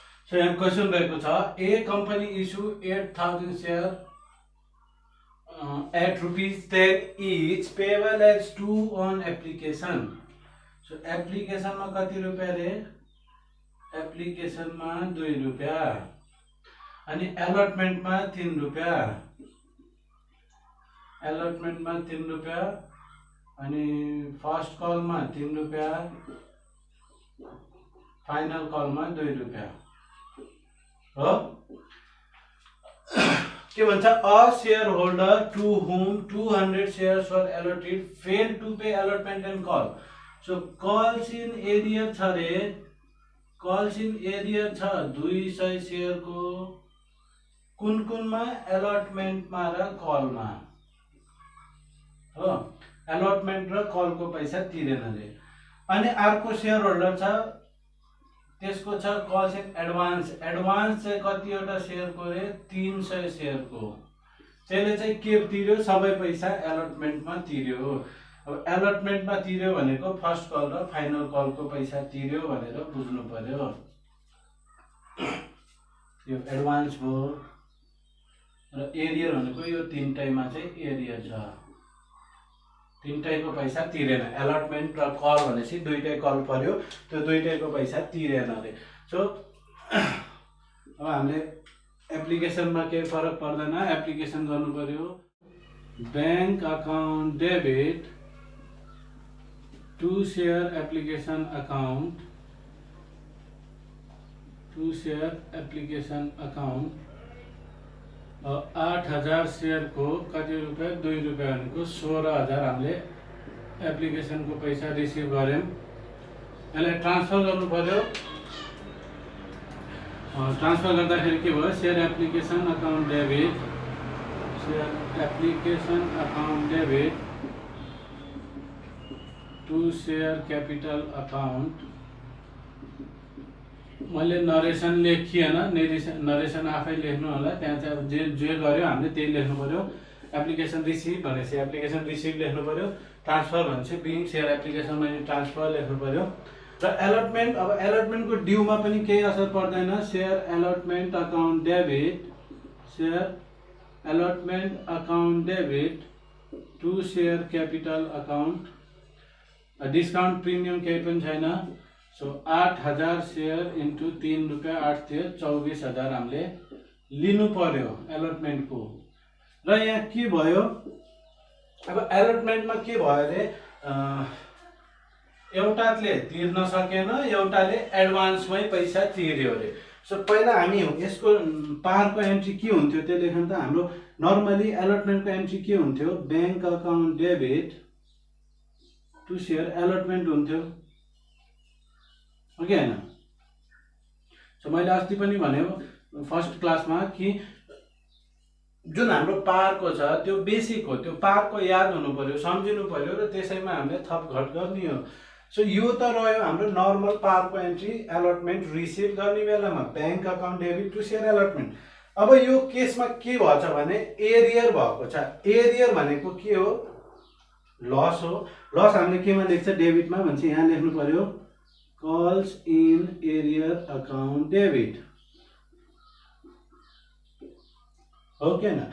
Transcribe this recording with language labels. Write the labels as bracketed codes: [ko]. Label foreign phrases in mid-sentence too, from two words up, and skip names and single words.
[ne] सो यहाँ क्वेसन रहेको छ, [en] a company issue 8,000 share at ₹10 each payable as 2 on application. So application [ne] में कति रुपैयाँ रे? एप्लिकेशन में 2 रुपैयाँ अनि अलॉटमेंट में 3 रुपैयाँ, अलॉटमेंट में 3 रुपैयाँ अनि [en] first call [ne] में 3 रुपैयाँ, [en] final call [ne] में 2 रुपैयाँ हो। के भन्छ, [en] a shareholder to whom 200 shares were allotted fail to pay allotment and call. [ne] सो [en] calls in arrear [ne] छ रे, [en] calls in arrear [ne] छ 200 शेयर को, कुन कुनमा अलॉटमेंट मा र कॉल मा हो, अलॉटमेंट र कॉल को पैसा तिरेन रे। अनि अर्को [en] share holder [ne] छ, त्यसको छ [en] calls in advance, [ne] एडवांस चाहिँ कतिवटा शेयर को रे? 300 शेयर को। त्यसले चाहिँ के तिर्यो? सबै पैसा अलॉटमेंट मा तिर्यो। अब अलॉटमेंट मा तिर्यो भनेको [en] first call [ne] र [en] final call [ne] को पैसा तिर्यो भनेर बुझ्नु पर्यो। यो एडवांस भयो र एरियर भनेको यो तीनटैमा चाहिँ एरियर छ, तीनटैको पैसा तिरेन। अलॉटमेंट र कॉल भनेपछि दुईटै कॉल पर्यो, त्यो दुईटैको पैसा तिरेन रे। सो अब हामीले एप्लिकेशनमा केही फरक पर्दैन, एप्लिकेशन गर्नु पर्यो। [en] bank account debit to share application account, to share application account 8,000 share [ne] को कति रुपैयाँ? 2 रुपैयाँ भनेको 16,000 हामीले एप्लिकेशन को पैसा रिसिभ गर्यौं। यसलाई ट्रान्सफर गर्नु पर्यो। ट्रान्सफर गर्दाखेरि के भयो? [en] share application account debit, share application account debit to share capital account. [ne] मैले नरेसन लेखिएन, नरेसन आफै लेख्नु होला, त्यहाँ चाहिँ अब जे गर्यो हामीले त्यही लेख्नु पर्यो। [en] application receive [ne] भनेपछि [en] application receive [ne] लेख्नु पर्यो, ट्रान्सफर भनेपछि [en] being share application money transfer [ne] लेख्नु पर्यो। र अलॉटमेंट, अब अलॉटमेंट को ड्यू में पनि केही असर पर्दैन। [en] share allotment account debit, share allotment account debit to share capital account. discount premium [ne] केही पनि छैन। सो 8,000 [en] share into [ne] 3 रुपैयाँ 8 थियो, 24,000 हामीले लिनु पर्यो अलॉटमेंट को। र यहाँ के भयो? अब अलॉटमेंट में के भयो रे? एउटाले तिर्न सकेन, एउटाले एडवान्समै पैसा तिर्यो रे। सो पहिला हामी यसको पारको एन्ट्री के हुन्थ्यो त्यो लेख्नु त। हाम्रो नर्मली अलॉटमेंट को एन्ट्री के हुन्थ्यो? [en] bank account debit to share allotment [ne] हुन्थ्यो, हो कि हैन? सो मैले अस्ति पनि भने [en] first class [ne] में कि जुन हाम्रो पारको छ त्यो बेसिक हो, त्यो पारको याद हुनु पर्यो, सम्झिनु पर्यो र त्यसैमा हामीले थप घट गर्ने हो। सो यो त रह्यो हाम्रो नर्मल पारको एन्ट्री, अलॉटमेंट रिसिभ गर्ने बेलामा [en] bank account debit to share allotment. [ne] अब यो केसमा के भछ भने एरियर भएको छ। एरियर भनेको के हो? लस हो। लस हामीले केमा लेख्छ? डेबिटमा भन्छ। यहाँ लेख्नु पर्यो [en] calls in arrear account debit, [ne] हो कि न?